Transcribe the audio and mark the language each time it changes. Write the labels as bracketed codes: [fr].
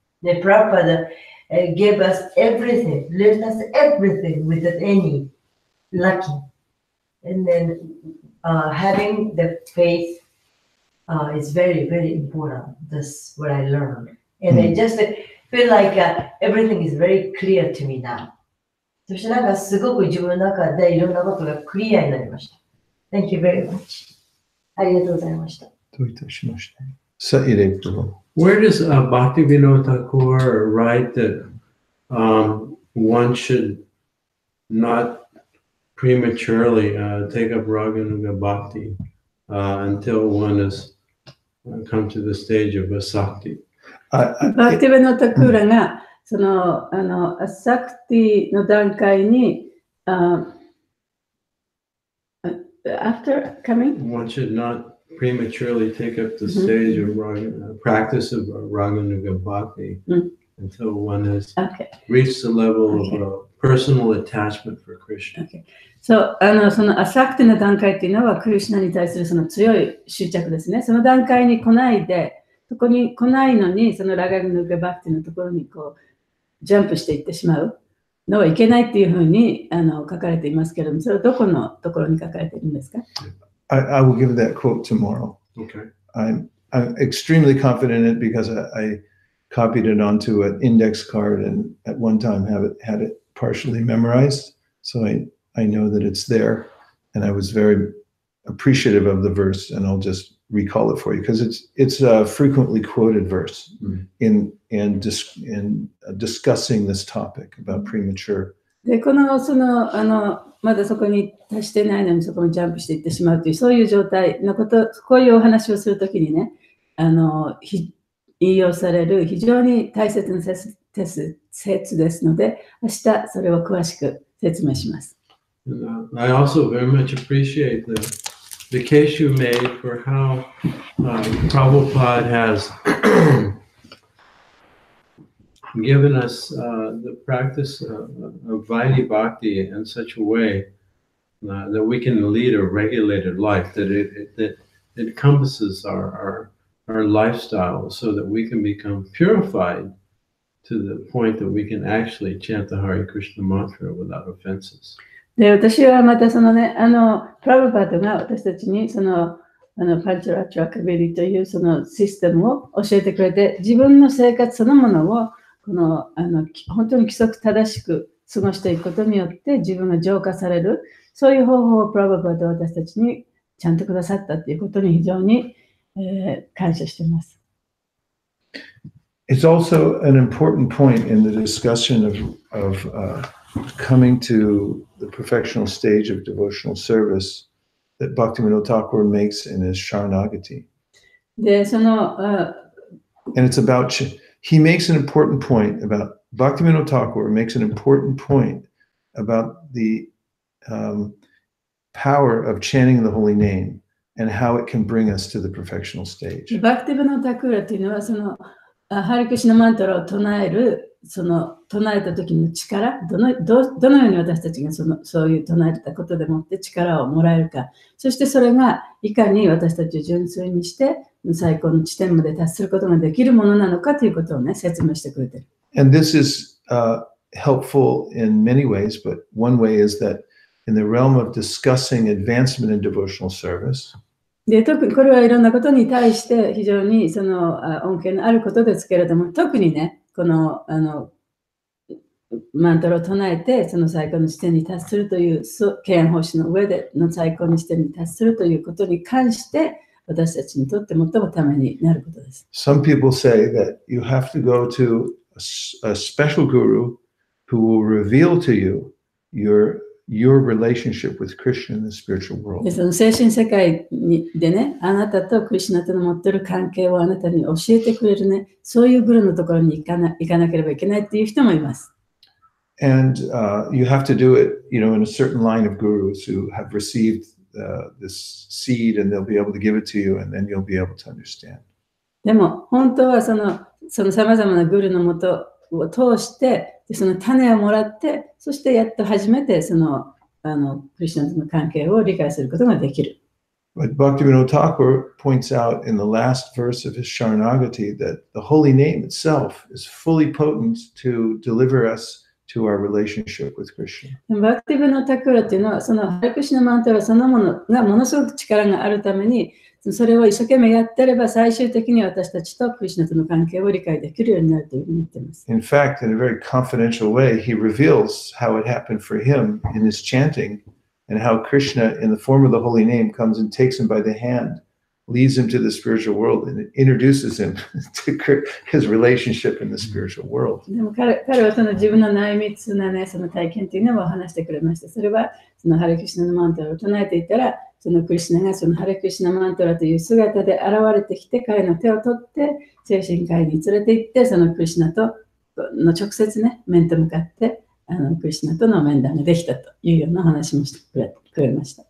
[en] The Prabhupada gave us everything, left us everything without any lacking, and then having the faith is very, very important. That's what I learned, and I just feel like everything is very clear to me now. [ja] そしてなんかすごく自分の中でいろんなことがクリアになりました。 [en] Thank you very much. [ja] ありがとうございました。どういたしまして。さあ、入れると。 [en] Where does Bhaktivinoda Thakur write that one should not prematurely take up Raganuga Bhakti until one has come to the stage of Vaisesika? [ja] バクティベノタクーラがそのアサクティの段階に [en] after coming one should not prematurely take up the stage of practice of Raganuga Bhakti until one has reached the level of personal attachment for Krishna. [ja] そう、そのアサクティの段階っていうのはクリシュナに対するその強い執着ですね。その段階に来ないで、そこに来ないのに、そのラガヌガバクティのところにこうジャンプしていってしまうのはいけないっていうふうに書かれていますけれども、それはどこのところに書かれているんですか？ [en] I will give that quote tomorrow. Okay. I'm extremely confident in it because I copied it onto an index card and at one time had it partially memorized. So I know that it's there, and I was very appreciative of the verse, and I'll just recall it for you because it's a frequently quoted verse in discussing this topic about premature. [ja] でこのまだそこに達してないのにそこにジャンプしていってしまうというそういう状態のことこういうお話をするときにね引用される非常に大切な説ですので明日それを詳しく説明します。 [en] I also very much appreciate the case you made for how Prabhupada has given us the practice of Vaidhi Bhakti in such a way that we can lead a regulated life, that it encompasses our lifestyle so that we can become purified to the point that we can actually chant the Hare Krishna mantra without offenses. [ja] で私はまたそのね、プラブパートが私たちにそのパンチャラチュラカビリというそのシステムを教えてくれて、自分の生活そのものを本当に規則正しく過ごしていくことによって自分が浄化される、そういう方法をプラブパートは私たちにちゃんとくださったということに非常に、感謝しています。 [en] It's also an important point in the discussion of coming to the perfectional stage of devotional service that Bhaktivinoda Thakur makes in his Sharanagati. And it's about, he makes an important point about, Bhaktivinoda Thakur makes an important point about the power of chanting the holy name and how it can bring us to the perfectional stage. [ja] Bhaktivinoda Thakur というのはそのハレクシナマントラを唱える唱えた時の力、どのように私たちがそういう唱えたことでもって力をもらえるか、そしてそれがいかに私たちを純粋にして最高の地点まで達することができるものなのかということをね、説明してくれてる。 [en] And this is helpful in many ways, but one way is that in the realm of discussing advancement in devotional service, [ja] で、特にこれはいろんなことに対して非常にその恩恵のあることですけれども、特にね、このマントラを唱えて、その最高の地点に達するという、敬遠奉仕の上での最高の地点に達するということに関して、私たちにとって最もためになることです。 [en] some people say that you have to go to a special guru who will reveal to you your relationship with Krishna in the spiritual world. [ja] でその精神世界でね、あなたとクリシュナとの持っている関係をあなたに教えてくれるね、そういうグルのところに行かなければいけないっていう人もいます。 [en] And you have to do it, in a certain line of gurus who have received this seed, and they'll be able to give it to you, and then you'll be able to understand. [ja] でも本当はその様々なグルのもとを通して、その種をもらって、そしてやっと初めてそのクリスチャンとの関係を理解することができる。 [en] But Bhaktivinoda Thakur points out in the last verse of his Sharanagati that the holy name itself is fully potent to deliver us to our relationship with Krishna. [ja] バクティブのタクラっていうのは、そのハレクシナマントラそのものがものすごく力があるために、それを一生懸命やってれば最終的に私たちとクリシュナとの関係を理解できるようになるというふうに言っています。 [en] In fact, in a very confidential way, he reveals how it happened for him in his chanting and how Krishna, in the form of the holy name, comes and takes him by the hand, leads him to the spiritual world, and introduces him to his relationship in the spiritual world. [ja] でも彼はその自分の内密なね、その体験というのを話してくれました。それはそのハレクシナのマントラを唱えていたら、そのクリシュナがそのハレクシナマントラという姿で現れてきて、彼の手を取って精神科医に連れて行って、そのクリシュナとの直接ね、面と向かってクリシュナとの面談ができたというような話もしてくれました。